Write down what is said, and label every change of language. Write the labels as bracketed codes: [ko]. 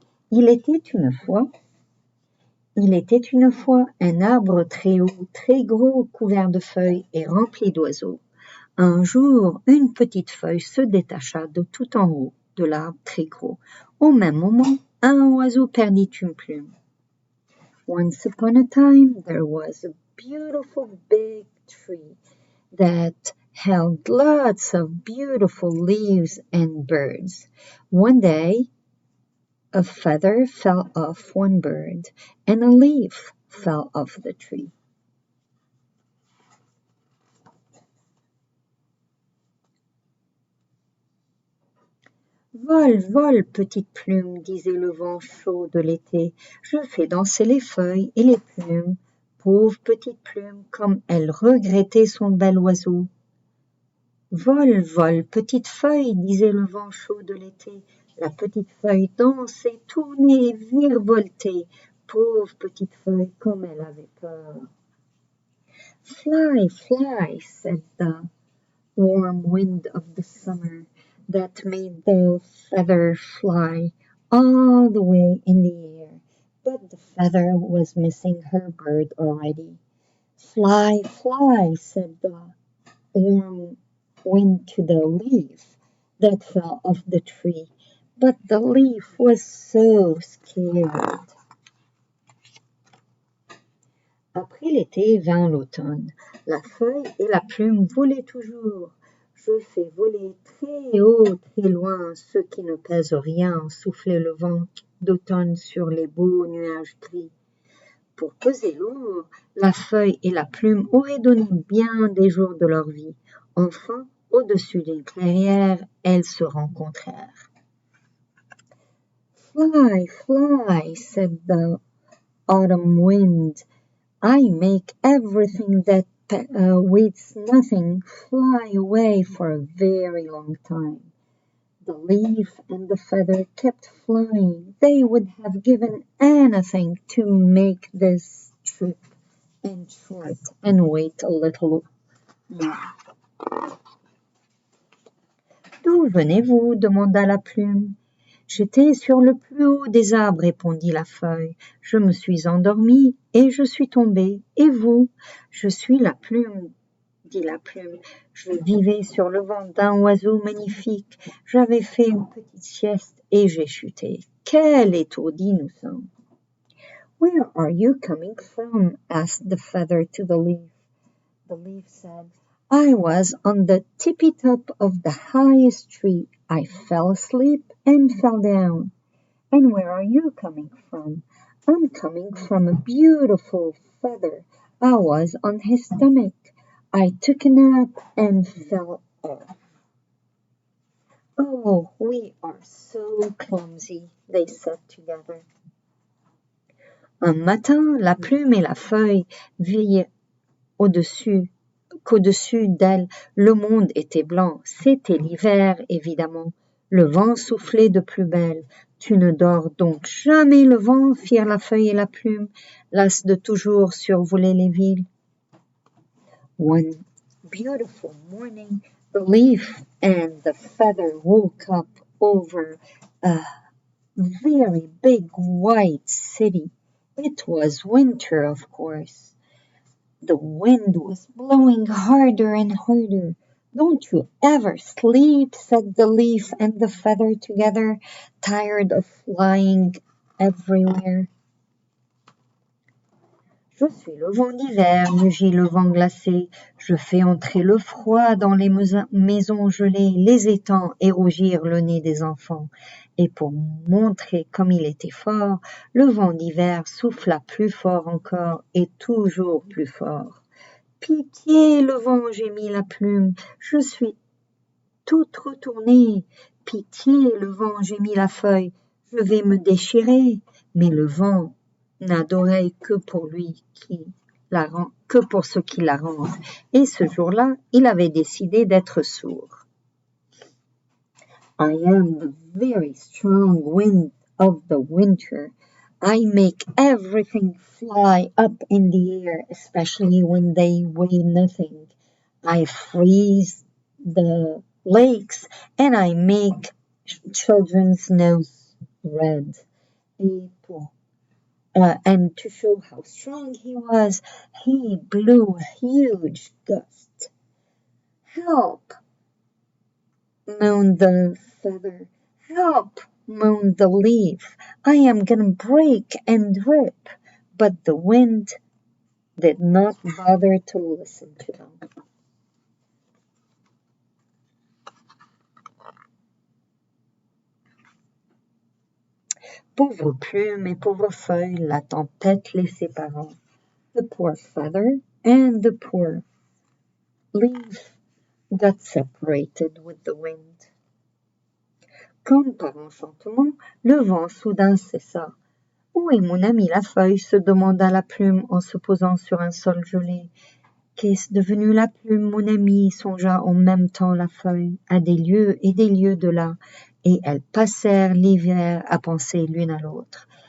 [fr] Il était une fois un arbre très haut, très gros, couvert de feuilles et rempli d'oiseaux. Un jour, une petite feuille se détacha de tout en haut de l'arbre très gros. Au même moment, un oiseau perdit une plume. [en] Once upon a time, there was a beautiful big tree that held lots of beautiful leaves and birds. One day, a feather fell off one bird, and a leaf fell off the tree. [fr] Vole, vole, petite plume, disait le vent chaud de l'été, je fais danser les feuilles et les plumes. Pauvre petite plume, comme elle regrettait son bel oiseau. Vole, vole, petite feuille, disait le vent chaud de l'été. La petite feuille dansait, tournait, virevoltait. Pauvre petite feuille, comme elle avait peur. [en] Fly, fly, said the warm wind of the summer that made the feather fly all the way in the air. But the feather was missing her bird already. Fly, fly, said the warm wind to the leaf that fell off the tree. But the leaf was so scared. [fr] Après l'été vint l'automne. La feuille et la plume volaient toujours. Je fais voler très haut, très loin, ceux qui ne pèsent rien, souffler le vent d'automne sur les beaux nuages gris. Pour peser lourd, la feuille et la plume auraient donné bien des jours de leur vie. Enfin, au-dessus d'une clairière, elles se rencontrèrent. [en] Fly, fly, said the autumn wind. I make everything that weighs nothing fly away for a very long time. The leaf and the feather kept flying. They would have given anything to make this trip end short and wait a little more. [fr] D'où venez-vous? Demanda la plume. J'étais sur le plus haut des arbres, répondit la feuille. Je me suis endormie et je suis tombée. Et vous? Je suis la plume, dit la plume. Je vivais sur le ventre d'un oiseau magnifique. J'avais fait une petite sieste et j'ai chuté. Quel étourdi nous sommes! [en] Where are you coming from? Asked the feather to the leaf. The leaf said, I was on the tippy top of the highest tree. I fell asleep and fell down. And where are you coming from? I'm coming from a beautiful feather. I was on his stomach. I took a nap and fell off. Oh, we are so clumsy, they said together. [fr] Un matin, la plume et la feuille virent qu'au-dessus d'elle, le monde était blanc. C'était l'hiver, évidemment. Le vent soufflait de plus belle. Tu ne dors donc jamais le vent, firent la feuille et la plume, las de toujours survoler les villes. [en] One beautiful morning, the leaf and the feather woke up over a very big white city. It was winter, of course. The wind was blowing harder and harder. Don't you ever sleep, said the leaf and the feather together, tired of flying everywhere. [fr] Je suis le vent d'hiver, mugit le vent glacé. Je fais entrer le froid dans les maisons gelées, les étangs et rougir le nez des enfants. Et pour montrer comme il était fort, le vent d'hiver souffla plus fort encore et toujours plus fort. Pitié, le vent, gémit la plume, je suis toute retournée. Pitié, le vent, gémit la feuille, je vais me déchirer. Mais le vent n'a d'oreille que pour ce qui la rend. Et ce jour-là, il avait décidé d'être sourd. [en] I am the very strong wind of the winter. I make everything fly up in the air, especially when they weigh nothing. I freeze the lakes and I make children's nose red. And to show how strong he was, he blew a huge gust. Help! Moaned the feather. Help! Moaned the leaf. I am gonna break and rip. But the wind did not bother to listen to them. [fr] Pauvre plume et pauvre feuille, la tempête les séparant. [en] The poor feather and the poor leaf got separated with the wind. [fr] Comme par enchantement, le vent soudain cessa. Où est mon ami la feuille? Se demanda la plume en se posant sur un sol gelé. Qu'est-ce devenu la plume, mon ami? Songea en même temps la feuille, à des lieues et des lieues de là, et elles passèrent l'hiver à penser l'une à l'autre.